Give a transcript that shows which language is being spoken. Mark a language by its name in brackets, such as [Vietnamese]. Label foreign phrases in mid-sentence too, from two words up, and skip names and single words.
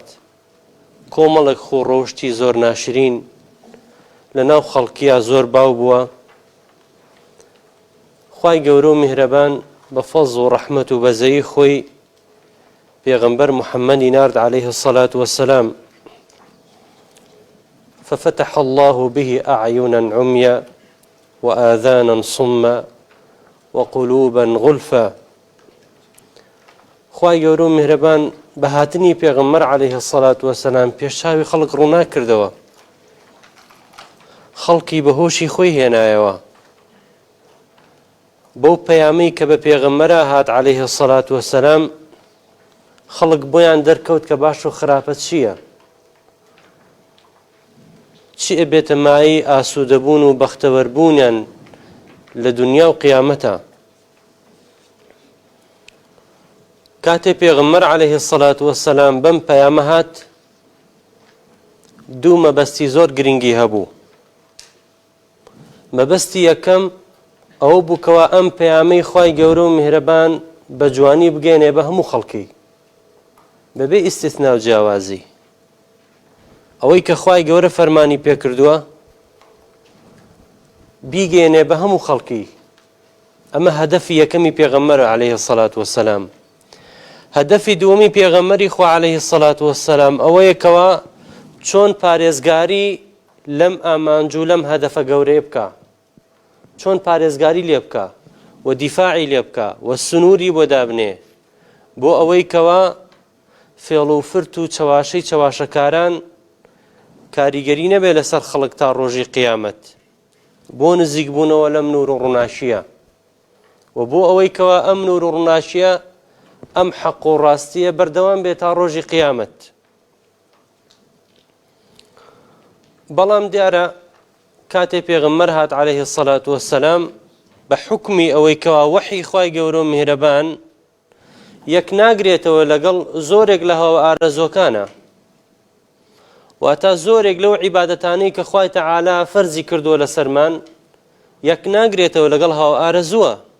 [Central Kurdish] کۆمەڵێک خۆڕەوشتی زۆر ناشرین لە ناو خەڵکیە زۆر باو بووە. خوای گەورە و میهرەبان بە فەزڵ و ڕەحمەت و بەزەیی خۆی پێغەمبەر محەممەدی نارد [Arabic] عليه الصلاة والسلام، ففتح الله به أعينا عميا وآذانا صما وقلوبا غلفا. [Central Kurdish] خوای گەورە و میهرەبان بە هاتنی پێغەمبەر [Arabic] عليه الصلاة والسلام [Central Kurdish] پێشچاوی خەڵک ڕوونا کردەوە، خەڵکی بەهۆشی خۆی هێنایەوە بەو پەیامەی کە بە پێغەمبەرە هات [Arabic] عليه الصلاة والسلام. [Central Kurdish] خەڵک بۆیان دەرکەوت کە باش و خراپە چییە، چی ئەبێتە مایی ئاسوودەبوون و بەختەوەربوونیان لە دنیا و قیامەتە. کاتێ پێغەمبەر [Arabic] عليه الصلاة والسلام [Central Kurdish] بەم پەیامە هات، دوو مەبەستی زۆر گرنگی هەبوو. مەبەستی یەکەم ئەوە بوو کەوا ئەم پەیامەی خوای گەورە و میهرەبان بە جوانی بگەێنێ بە هەموو خەڵکی بەبێ ئیستیثنا و جیاوازی. ئەوەی کە خوای گەورە فەرمانی پێکردووە بیگەێنێ بە هەموو خەڵکی. ئەمە هەدەفی یەکەمی پێغەمبەرە [Arabic] عليه الصلاة والسلام. [Central Kurdish] هەدەفی دووەمی پێغەمبەری خوا [Arabic] عليه الصلاة والسلام [Central Kurdish] ئەوەیە کەوا چۆن پارێزگاری لەم ئامانج و لەم هەدەفە گەورەیە بکە، چۆن پارێزگاری لێ بکە و دیفاعی لێ بکە و سنووری بۆ دابنێ، بۆ ئەوەی کەوا فێڵ و فرت و چەواشەی چەواشەکاران کاریگەری نەبێ لەسەر خەڵک تا ڕۆژی قیامەت، بۆ نزیک بوونەوە لەم نور و ڕووناشیە، و بۆ ئەوەی کەوا ئەم نور و ڕووناشیە ئەم حەق و ڕاستیە بەردەوام بێت تا ڕۆژی قیامەت. بەڵام دیارە کاتێ پێغەمبەر هات [Arabic] عليه الصلاة والسلام [Central Kurdish] بە حکمی ئەوەی کەوا وەحی خوای گەورە و میهرەبان یەک ناگرێتەوە لەگەڵ زۆرێک لە هەوە ئارەزۆکانە، واتە زۆرێک لەو عیبادەتانەی کە خوای تەعالا فەرزی کردووە لەسەرمان یەک ناگرێتەوە لەگەڵ هەوە ئارەزووە.